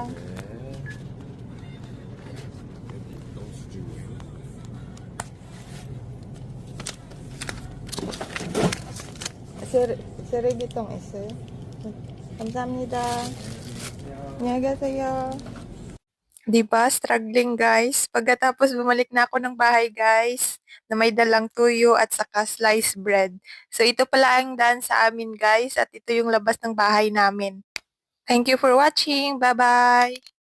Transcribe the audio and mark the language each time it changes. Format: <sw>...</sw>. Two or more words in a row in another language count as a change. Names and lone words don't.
<ko>네. 여기 영수증이에요. 쓰레기통 있어요? 감사합니다. 안녕히 가세요.</ko> <tl>Diba,</tl> <en>struggling guys.</en> <tl>Pagkatapos bumalik na ako ng bahay guys, na may dalang tuyo at saka</tl> <en>sliced bread.</en> <tl>So ito pala ang daan sa amin guys at ito yung labas ng bahay namin.</tl> <en>Thank you for watching. Bye-bye!</en>